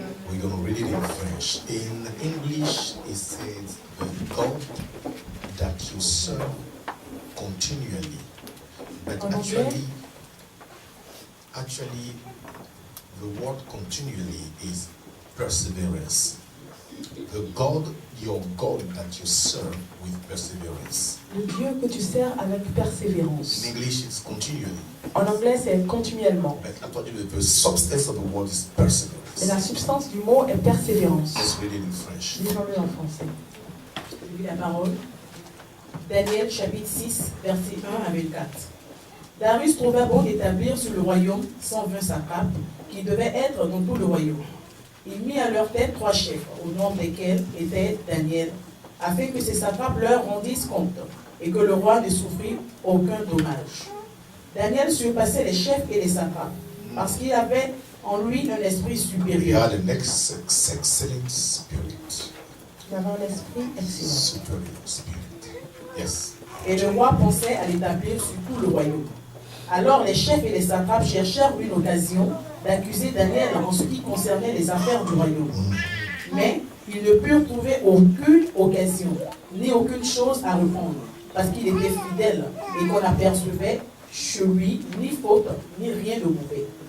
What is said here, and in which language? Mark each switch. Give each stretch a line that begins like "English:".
English: We're going to read it in French. In English, it says, the God that you serve continually. But actually, the word continually is perseverance. The God, your God that you serve with perseverance.
French: Le Dieu que tu sers avec persévérance.
English: In English, it's continually.
French: En anglais, c'est continuellement.
English: But actually, the substance of the word is perseverance.
French: Et la substance du mot est persévérance.
English: Let's read it in French.
French: Lisons-le en français. Je lis la parole. Daniel chapitre 6, versets 1 à 24. Darius trouva bon d'établir sur le royaume 120 satrapes qui devaient être dans tout le royaume. Il mit à leur tête 3 chefs, au nombre desquels était Daniel, afin que ces satrapes leur rendissent compte et que le roi ne souffrit aucun dommage. Daniel surpassait les chefs et les satrapes parce qu'il avait en lui un esprit
English: He
French: supérieur.
English: had an excellent spirit.
French: Il avait un esprit excellent.
English: Superior spirit. Yes.
French: Et le roi pensait à l'établir sur tout le royaume. Alors les chefs et les satrapes cherchèrent une occasion d'accuser Daniel en ce qui concernait les affaires du royaume. Mais ils ne purent trouver aucune occasion, ni aucune chose à répondre, parce qu'il était fidèle et qu'on apercevait chez lui ni faute, ni rien de mauvais.